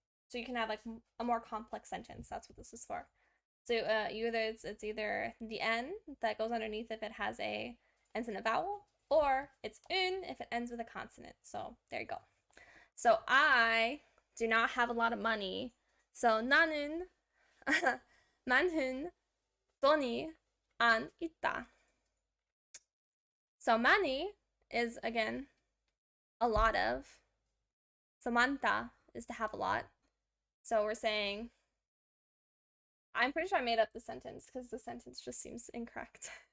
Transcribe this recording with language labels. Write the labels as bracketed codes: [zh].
[en] So you can have like a more complex sentence. That's what this is for. So it's either the N that goes underneath if it has ends in a vowel, or it's un if it ends with a consonant. So there you go. So I do not have a lot of money. [ko] So 나는 많은 돈이 안 있다. [en] So 많이 is again a lot of. So 많다 is to have a lot. So we're saying, I'm pretty sure I made up the sentence because the sentence just seems incorrect.